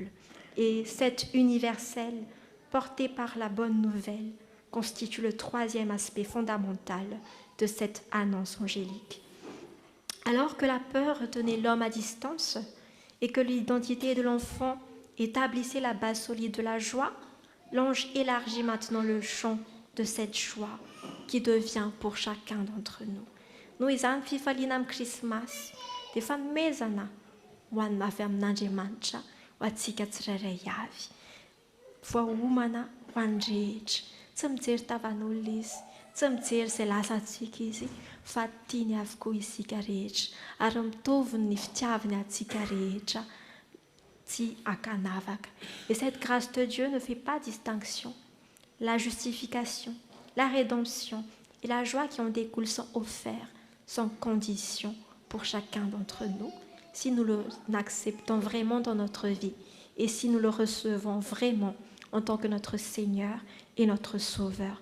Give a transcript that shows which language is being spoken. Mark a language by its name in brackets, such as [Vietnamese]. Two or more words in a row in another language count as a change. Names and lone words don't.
[French] Et cette universelle, portée par la bonne nouvelle, constitue le troisième aspect fondamental de cette annonce angélique. Alors que la peur tenait l'homme à distance et que l'identité de l'enfant établissait la base solide de la joie, l'ange élargit maintenant le champ de cette joie qui devient pour chacun d'entre nous. [Malagasy] Noho izany fifaliana amin'ny Krismasy dia fanomezana ho an'ny avy amin'Andriamanitra ho antsika tsirairay avy. Voaomana ho an'ny rehetra, tsy mijery tavan'olona izy, tsy mijery izay lasantsika izy, fa tiany avokoa isika rehetra ary mitovy ny fitiavany antsika rehetra tsy akanavaka. [French] Et cette grâce de Dieu ne fait pas distinction. La justification, la rédemption et la joie qui en découle sont offerts sans condition pour chacun d'entre nous, si nous l'acceptons vraiment dans notre vie et si nous le recevons vraiment en tant que notre Seigneur et notre Sauveur.